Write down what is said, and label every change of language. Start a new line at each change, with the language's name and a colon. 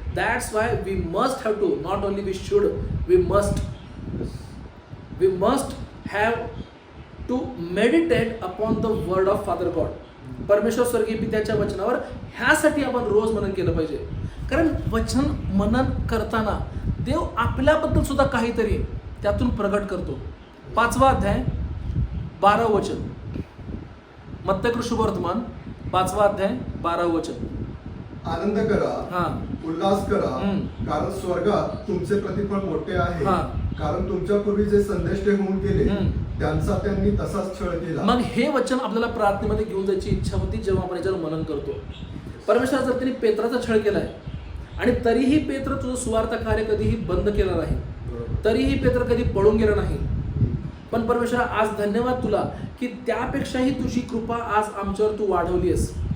English: That's why we must have to, not only we should, we must have to meditate upon the word of father God.
Marathi: परमेश्वर स्वर्गीय पित्याच्या वचनावर ह्यासाठी आपण रोज मनन केलं पाहिजे. कारण वचन मनन करताना देव आपल्याबद्दल सुद्धा काहीतरी त्यातून प्रगट करतो. 5वा अध्याय 12 वचन, मत्तय शुभवर्तमान 5वा अध्याय 12 वचन. आनंद करा, उल्हास करा, कारण स्वर्गात तुमचे प्रतिफळ मोठे आहे, कारण तुमच्या पूर्वी जे संदेष्टे होऊन गेले त्यांचा त्यांनी तसाच छळ केला. मग हे वचन आपल्याला प्रार्थनेमध्ये घेऊन जायची इच्छा होती जेव्हा आपण याच्यावर मनन करतो. परमेश्वर जर त्यांनी पेत्राचा छळ केलाय आणि तरीही पेत्र तुझं सुवार्ता कार्य कधीही बंद केलं नाही, तरीही पेत्र कधी पळून गेला नाही, पण परमेश्वर आज धन्यवाद तुला की त्यापेक्षाही तुझी कृपा आज आमच्यावर तू वाढवली आहेस.